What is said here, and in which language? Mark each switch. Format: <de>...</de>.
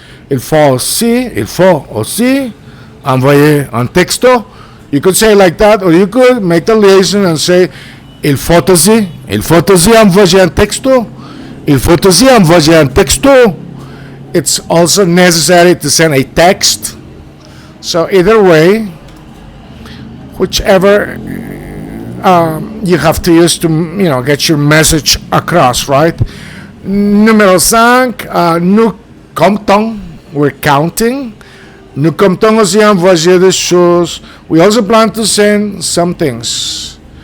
<fr>Il faut aussi envoyer un texto.</fr> <en>You could say it like that, or you could make the liaison and say,</en> <fr>il faut aussi envoyer un texto. Il faut aussi envoyer un texto.</fr> <en>It's also necessary to send a text. So either way, whichever you have to use to get your message across, right?</en> <fr>Numéro 5, nous comptons,</fr> <en>we're counting.</en> <fr>Nous comptons aussi envoyer des choses.</fr> <en>We also plan to send some things.</en>